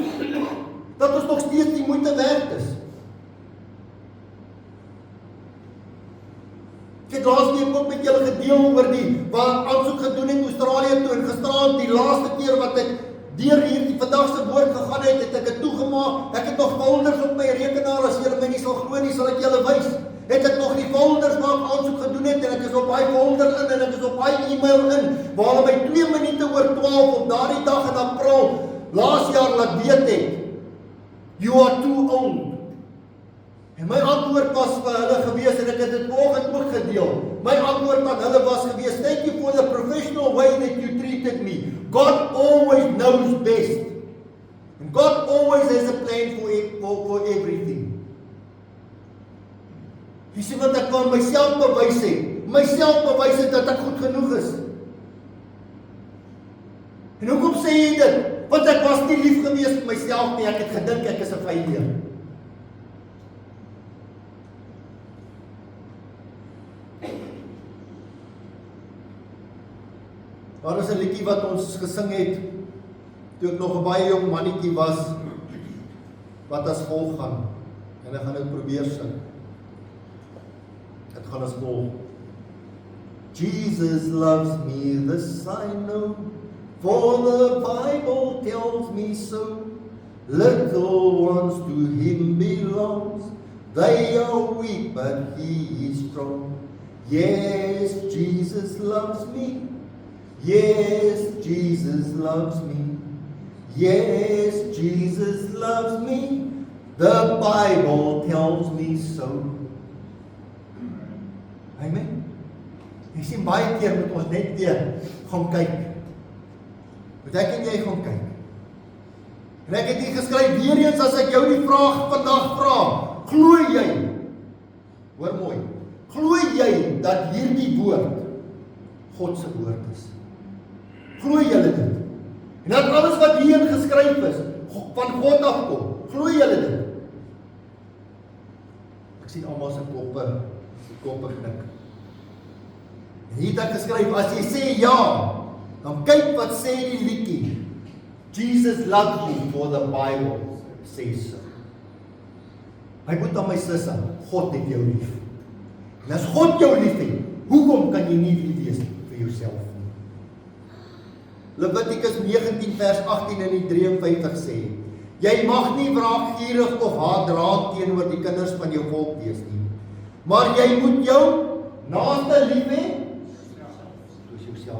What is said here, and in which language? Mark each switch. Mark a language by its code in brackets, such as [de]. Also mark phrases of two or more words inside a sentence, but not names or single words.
[af] Dat ons nog steeds die moeite werd is. Ek het laasweek ook met julle gedeel oor waar aansoek gedoen het Australië toe en gisteraand die laaste keer wat ek deur hierdie vandag se woord gegaan het, het ek dit toegemaak. Ek het nog folders op my rekenaar, as julle my nie sal glo nie, sal ek julle wys. Het ek nog die folders waar ek aansoek gedoen het en ek is op daai folder in en ek is op daai e-mail in waar hulle my 2 minute oor 12 op daardie dag in April laas jaar laat weet het. [en] You are too old. [af] En my antwoord was vir hulle gewees en ek het dit vanoggend ook gedeel. My antwoord aan hulle was gewees, [en] thank you for the professional way that you treated me. God always knows best. And God always always has a plan for everything. [af] Jy sê wat ek kan myself bewys het dat ek goed genoeg is. En hoekom sê jy dit? Want ek was nie lief gewees met myself nie, ek het gedink ek is 'n failure. Daar is 'n liedjie wat ons gesing het toe ek nog 'n baie jong mannetjie was, wat as volg gaan. En ek gaan dit probeer sing. Dit gaan as volg. [en] Jesus loves me, this I know, for the Bible tells me so. Little ones to him belongs, they are weak but he is strong. Yes, Jesus loves me. Yes, Jesus loves me. Yes, Jesus loves me. The Bible tells me so. Amen. [af] Jy sien baie keer moet ons net weer gaan kyk. Moet ek en jy gaan kyk. En ek het hier geskryf, weer eens as ek jou die vraag vandag vra, glo jy, hoor mooi, glo jy dat hierdie woord God se woord is? Glo julle dit? En dat alles wat hierin geskryf is, van God afkom, glo julle dit? Ek sien almal se koppe knik. En hier het ek geskryf, as jy sê ja, dan kyk wat sê die liedjie. [en] Jesus loves me, for the Bible says so. [af] My boetie en my susse, God het jou lief. En as God jou lief het, hoekom kan jy nie lief wees vir jouself nie? Levitikus 19 vers 18 en 53 sê, jy mag nie wraakgierig of haatdraad teenoor die kinders van jou volk wees nie, maar jy moet jou naaste lief hê soos jouself.